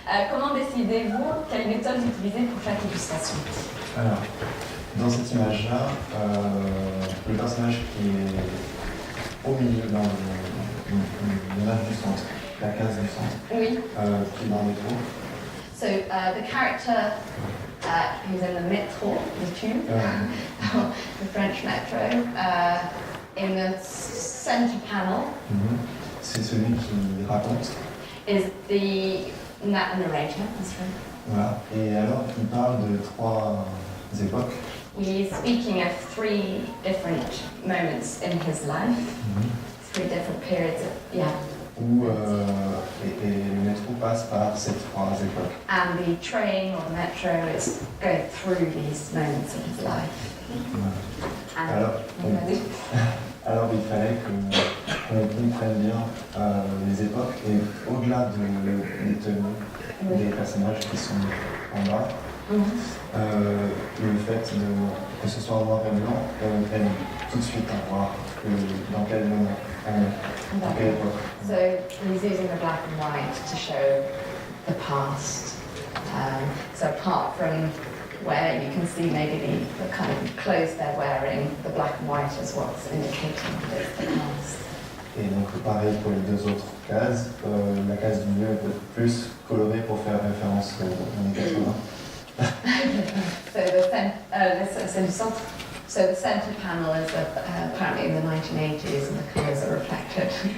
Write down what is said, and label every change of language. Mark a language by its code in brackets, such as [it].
[fr] Comment décidez-vous quelle méthode utiliser pour chaque illustration? Alors, dans cette image-là, le personnage qui est au milieu dans l'image du centre, la case du centre, oui. Qui est dans le métro. [en] So the character who's in the metro, the tube, the French metro, in the center panel, [fr] c'est celui qui raconte. [en] Is the narrator, that's right. [fr] Voilà. Et alors, il parle de 3 époques. [en] He's speaking of 3 different moments in his life, 3 different periods of, [fr] Où le métro passe par ces 3 époques. [en] And the train or the metro is going through these moments of his life. [fr] Alors il fallait qu'on comprenne bien les époques et au-delà des tenues des personnages qui sont en bas, le fait que ce soit en noir et blanc, on aime tout de suite à voir dans quel moment on est, dans quelle époque. [en] So he's using the black and white to show the past. So apart from where you can see maybe the kind of clothes they're wearing, the black and white is what's indicating that it's the past. [fr] Et donc pareil pour les 2 autres cases, la case du milieu est un peu plus colorée pour faire référence aux années 80. [en] So the centre panel is apparently in the 1980s and the colours are reflected.